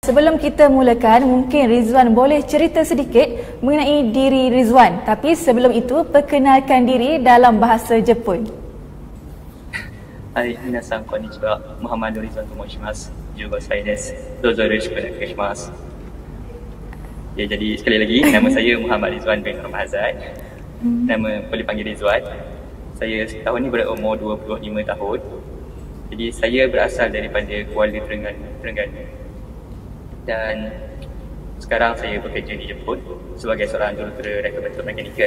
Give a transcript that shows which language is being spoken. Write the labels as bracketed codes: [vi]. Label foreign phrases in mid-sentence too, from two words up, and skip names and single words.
[ms] Sebelum kita mulakan, mungkin Rizwan boleh cerita sedikit mengenai diri Rizwan. Tapi sebelum itu, perkenalkan diri dalam bahasa Jepun. [ja] Hai, みなさん こんにちは. Muhammad Rizwan tomoshimashou. 15 歳です。どうぞよろしくお願いします。 [ms] Ya, jadi sekali lagi, nama saya Muhammad Rizwan bin Ramazan. Nama boleh panggil Rizwan. Saya tahun ni berumur 25 tahun. Jadi saya berasal daripada Kuala Terengganu. Dan sekarang saya bekerja di Jepun sebagai seorang jurutera reka bentuk mekanikal.